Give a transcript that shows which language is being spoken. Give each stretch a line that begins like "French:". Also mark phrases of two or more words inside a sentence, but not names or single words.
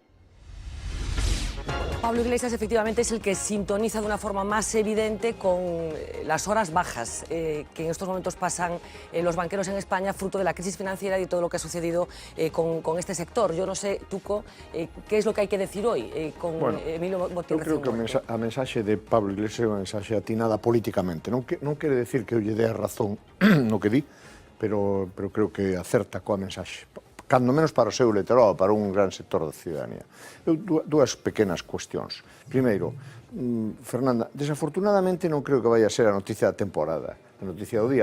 Spanish: Pablo Iglesias efectivamente es el que sintoniza de una forma más evidente con las horas bajas que en estos momentos pasan los banqueros en España, fruto de la crisis financiera y todo lo que ha sucedido con este sector. Yo no sé, Tuco, qué es lo que hay que decir hoy con Emilio Botín.
Galician: Eu creo que a mensaxe de Pablo Iglesias é unha mensaxe atinada políticamente. Non quere decir que eu lle dé a razón no que di, pero creo que acerta coa mensaxe. Cando menos para o seu electorado, para un gran sector da ciudadanía. Dúas pequenas cuestións. Primeiro, Fernanda, desafortunadamente non creo que vaya a ser a noticia da temporada, a noticia do día.